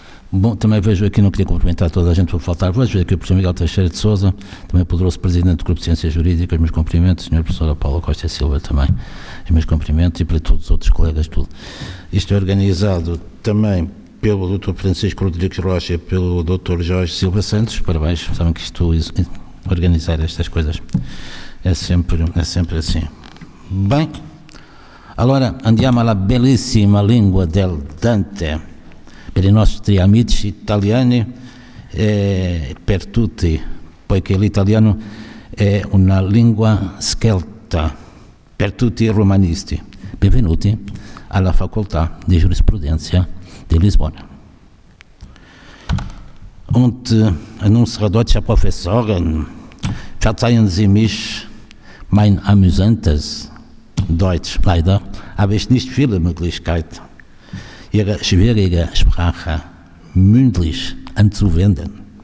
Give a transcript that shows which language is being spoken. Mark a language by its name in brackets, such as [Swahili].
[Portuguese] Bom, também vejo aqui, não queria cumprimentar toda a gente por faltar voz, vejo aqui o professor Miguel Teixeira de Sousa, também poderoso presidente do Grupo de Ciências Jurídicas, meus cumprimentos, senhor professor Paulo Costa Silva também, os meus cumprimentos, e para todos os outros colegas, tudo. Isto é organizado também pelo Dr. Francisco Rodrigues Rocha e pelo Dr. Jorge Silva Santos. Parabéns, sabem que isto, organizar estas coisas é sempre assim. [Italian] Bem, allora andiamo alla bellissima lingua del Dante per i nostri amici italiani e per tutti, poiché l'italiano è una lingua scelta per tutti i romanisti. Benvenuti alla Facoltà di Giurisprudenza de Lisbona. [German] Und ein unserer deutscher Professor, verzeihen Sie mich mein amüsantes Deutsch, leider habe ich nicht viele Möglichkeiten, Ihre schwierige Sprache mündlich anzuwenden.